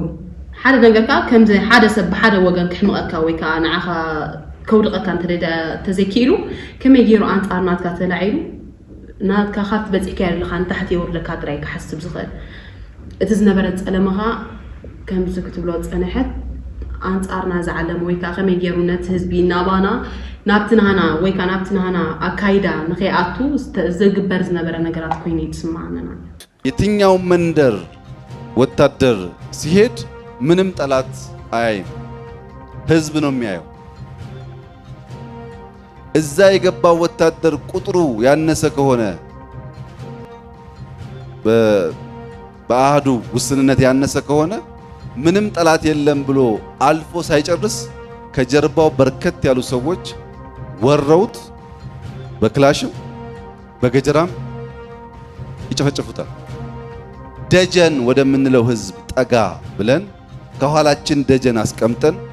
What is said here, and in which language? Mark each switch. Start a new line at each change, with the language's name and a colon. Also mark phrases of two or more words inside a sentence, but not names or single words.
Tigrinya: ሓደ ነገርካ ከምዚ ሓደ ሰብ ብሓደ ወገን ክሕምቐካ ወይ ከዓ ንዓኻ ከውድቐካ እንተዘይኪኢሉ ከመይ ገይሩ ኣንጻር ናትካ ተላዒሉ ናትካ ካት በፂሕካ ያለኻ ንታሕቲ የወርደካ ጥራይ ክሓስብ ዝኽእል እቲ ዝነበረ ፀለምኻ ከምዚ ክትብሎ ፀንሐት ኣንጻርና ዝዓለመ ወይ ከዓ ከመይ ገይሩ ነቲ ህዝቢ ናባና ናብቲ ናህና ወይ ከዓ ናብቲ ናህና ኣካይዳ ንኸይኣቱ ዝግበር ዝነበረ ነገራት ኮይኑ ይስማዓና
Amharic: የትኛው መንደር ወታደር ሲሄድ ምንም ጠላት አያይም ህዝብ ነው የሚያየው እዛ የገባው ወታደር ቁጥሩ ያነሰ ከሆነ በአህዱ ውስንነት ያነሰ ከሆነ ምንም ጠላት የለም ብሎ አልፎ ሳይጨርስ ከጀርባው በርከት ያሉ ሰዎች ወረውት በክላሽም በገጀራም ይጨፈጨፉታል ደጀን ወደምንለው ህዝብ ጠጋ ብለን ከኋላችን ደጀን አስቀምጠን